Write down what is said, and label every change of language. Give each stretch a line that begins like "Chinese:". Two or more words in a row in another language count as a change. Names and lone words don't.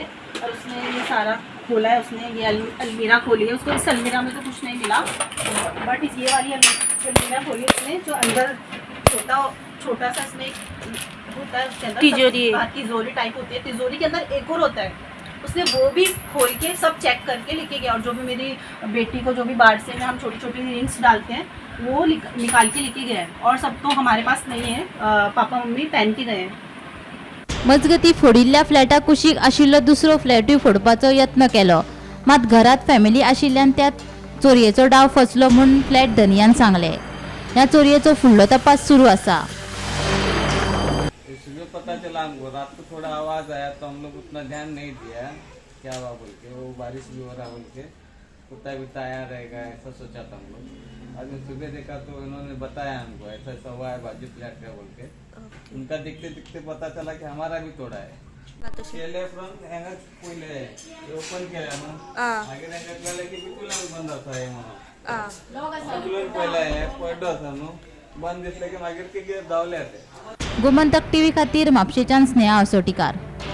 Hindi: और उसने ये सारा खोला है, उसने ये अलमीरा खोली है, उसको इस अलमीरा में तो कुछ नहीं मिला, बट ये वाली अलमीरा खोली उसने, जो अंदर छोटा सा इसमें होता है, उसके अंदर तिजोरी टाइप होती है, तिजोरी के अंदर एक और होता है, उसने वो भी खोल के सब चेक करके लेके गया। और जो भी मेरी बेटी को जो भी बाहर से हम छोटी छोटी रिंग्स डालते हैं वो निकाल के लेके गए, और सब तो हमारे पास नहीं है, पापा मम्मी पहन के गए हैं।
Konkani: मजगती फोडिल्ल्या फ्लॅटा कुशीक आशिल्लो दुसरो फ्लॅटूय फोडपाचो यत्न केलो, मात घरात फॅमिली आशिल्ल्यान त्यात चोरयेचो डाव फसलो म्हूण फ्लॅट धनियान सांगले। ह्या चोरयेचो फुडलो तपास सुरू आसा।
Hindi: पता चला हमको, रात को थोड़ा आवाज़ आया तो हम लोग उतना ध्यान नहीं दिया क्या हुआ बोल के, वो बारिश भी हो रहा बोल के, कुत्ता बिता आया रहेगा ऐसा सोचा था हम लोग। आज सुबह देखा तो इन्होंने बताया हमको ऐसा ऐसा हुआ है बाजू फ्लैट का बोल के। उनका दिखते दिखते पता चला कि हमारा भी तोड़ा है।
Marathi: केले
English: front hanger
Marathi: पहिले ओपन केलं ना, मागे त्यांच्या कळलं की बिकुला बंद होता हे म्हणून पहिला हे पडलं होतं ना, बंद दिसलं की मागे ते धावले होते।
Konkani: गोमंतक टीव्ही खातीर म्हापशेच्यान स्नेहा असोटीकार।